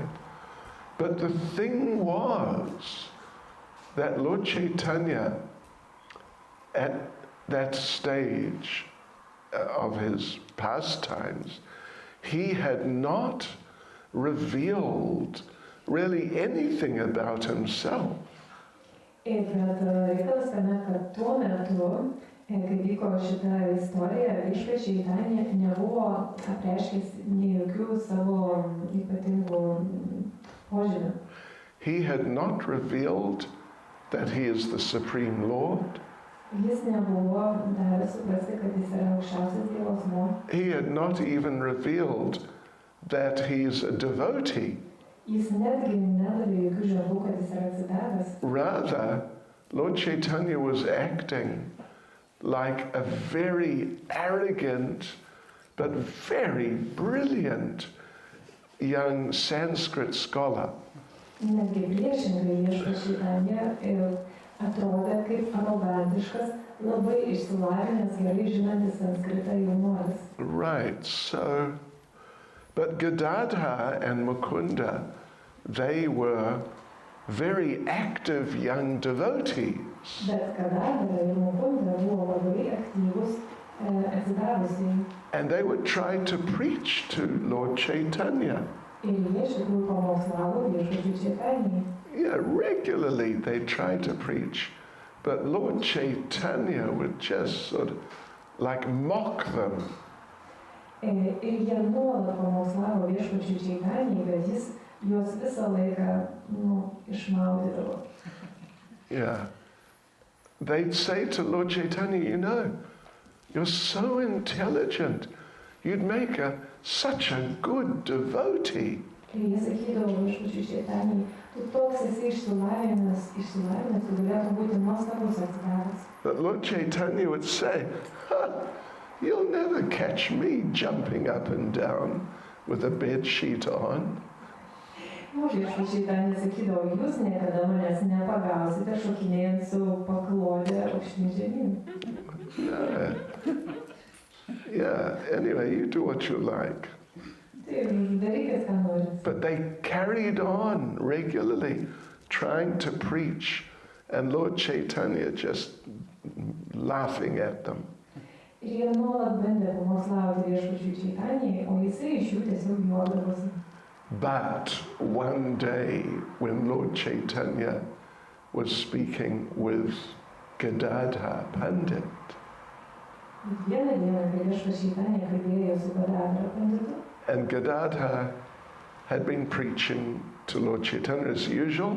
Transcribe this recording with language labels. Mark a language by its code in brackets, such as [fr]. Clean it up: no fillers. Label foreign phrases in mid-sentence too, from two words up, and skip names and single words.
[en] But the thing was that Lord Chaitanya, at that stage of his pastimes, he had not revealed really anything about himself. [lt] Kai vyko šitą istoriją, viešpats Chaitanya nebuvo apreiškęs nei jokių savo ypatingų požymių. [en] He had not revealed that he is the Supreme Lord. [lt] Jis nebuvo davęs suprasti, kad jis yra aukščiausias Dievo asmuo. [en] He had not even revealed that he is a devotee. [lt] Jis netgi nedavė jokių ženklų, kad jis yra atsidavęs. [en] Rather, Lord Chaitanya was acting like a very arrogant but very brilliant young Sanskrit scholar. [lt] Netgi priešingai, viešpats Chaitanya atrodė kaip arogantiškas, labai išsilavinęs, gerai žinantis sanskritą jaunuolis. [en] Right, so, but Gadadhara and Mukunda, they were very active young devotees. [lt] Bet Gadadhara ir Mukunda buvo labai aktyvus atsidavusiai. [en] And they would try to preach to Lord Chaitanya. [lt] Ir jie iš tikrųjų pamokslavo viešpačiui Čaitanijai. [en] Yeah, regularly they tried to preach, but Lord Chaitanya would just sort of like mock them. [lt] Ir jie nuolat pamokslavo viešpačiui Čaitanijai, bet jis juos visą laiką išmaudydavo. [en] Yeah. They'd say to Lord Chaitanya, you know, you're so intelligent. You'd make such a good devotee. [lt] Ir jie sakydavo viešpačiui Čaitanijai, tu toks esi išsilavinęs, tu galėtum būti nuostabus atsidavęs. [en] But Lord Chaitanya would say, you'll never catch me jumping up and down with a bed sheet on. [lt] Viešpačiui Čaitanija sakydavo, jūs niekada manęs nepagausite šokinėjant su paklode aukštyn žemyn. [en] Yeah, anyway, you do what you like. But they carried on regularly trying to preach, and Lord Chaitanya just laughing at them. But one day when Lord Chaitanya was speaking with Gadadhara Pandita, and Gadadhara had been preaching to Lord Chaitanya as usual.